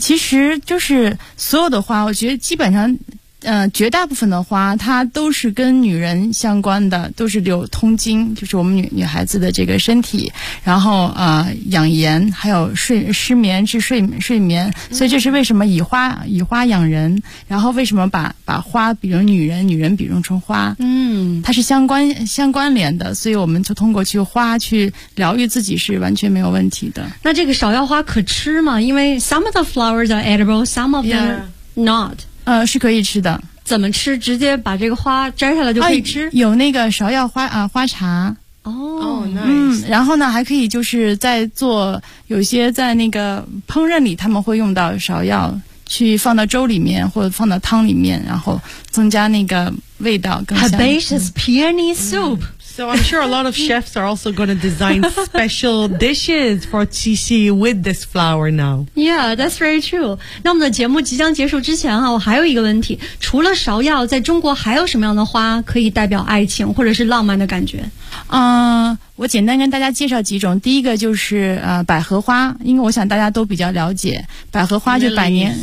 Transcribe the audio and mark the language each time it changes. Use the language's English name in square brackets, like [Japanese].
[Chinese] 其实就是所有的花，我觉得基本上绝大部分的花它都是跟女人相关的，都是有通经，就是我们女孩子的这个身体，然后养颜，还有失眠治睡眠。所以这是为什么以花养人，然后为什么把花比如女人，女人比如成花。嗯，它是相关联的，所以我们就通过去花去疗愈自己是完全没有问题的。那这个芍药花可吃吗？因为 [English] some of the flowers are edible, some of them not。 [Chinese] 是可以吃的。怎么吃？直接把这个花摘下来就可以吃？有那个芍药花花茶。哦，嗯 [English] nice。 [Chinese] 然后呢，还可以就是在做，有些在那个烹饪里，他们会用到芍药，去放到粥里面或者放到汤里面，然后增加那个味道更香。 [English] Herbaceous peony soup。 嗯， So I'm sure a lot of chefs are also going to design special dishes for Qixi with this flower now. Yeah, that's very true. [Chinese] 那我们的节目即将结束之前啊，我还有一个问题，除了芍药，在中国还有什么样的花可以代表爱情或者是浪漫的感觉？我简单跟大家介绍几种。第一个就是百合花，因为我想大家都比较了解百合花，就百年